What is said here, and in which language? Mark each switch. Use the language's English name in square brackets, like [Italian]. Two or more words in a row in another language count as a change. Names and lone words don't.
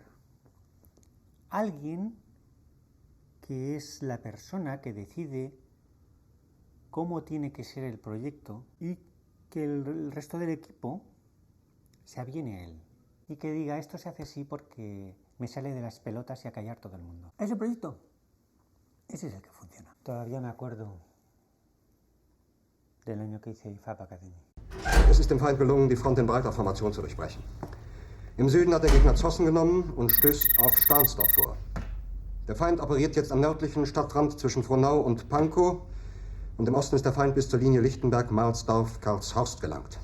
[Spanish] Alguien que es la persona que decide cómo tiene que ser el proyecto y que el resto del equipo se aviene a él. Y que diga, esto se hace así porque me sale de las pelotas y a callar todo el mundo. Ese proyecto, ese es el que funciona. Todavía me acuerdo del año que hice Fab Academy. [German] Es ist dem Feind gelungen, die Front in breiter Formation zu durchbrechen. Im Süden hat der Gegner Zossen genommen und stößt auf Stahnsdorf vor. Der Feind operiert jetzt am nördlichen Stadtrand zwischen Frohnau und Pankow und im Osten ist der Feind bis zur Linie Lichtenberg-Marsdorf-Karlshorst gelangt.